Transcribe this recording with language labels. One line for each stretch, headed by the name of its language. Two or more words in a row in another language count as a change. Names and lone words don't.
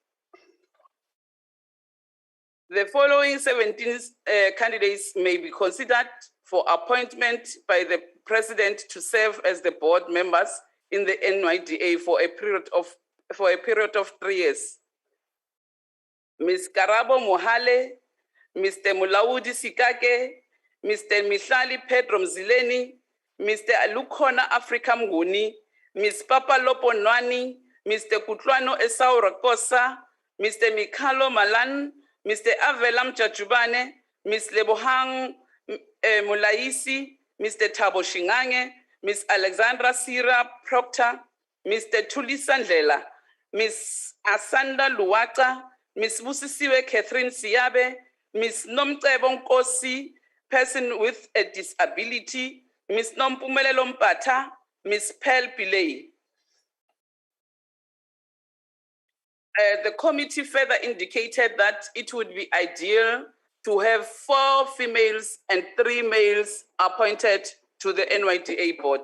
English: The following 17 candidates may be considered for appointment by the President to serve as the board members in the NYDA for a period of 3 years. Ms. Karabo Mohale, Mr. Mulaudi Sikake, Mr. Mihlali Pedro Mzileni, Mr. Alukhona Africa Mnguni, Ms. Papa Lopo Nwani, Mr. Kutlwano Esau Rakosa, Mr. Mikalo Malan, Mr. Avelam Chachubane, Ms. Lebohang Mulaisi, Mr. Thabo Shingange, Ms. Alexandra Sira Proctor, Mr. Tulisa Ndlela, Ms. Asanda Luwaka, Ms. Busisiwe Catherine Siabe, Ms. Nomcebo Nkosi, person with a disability, Ms. Nompumelelo Mpata, Ms. Pearl Pillay. The committee further indicated that it would be ideal to have 4 females and 3 males appointed to the NYDA board.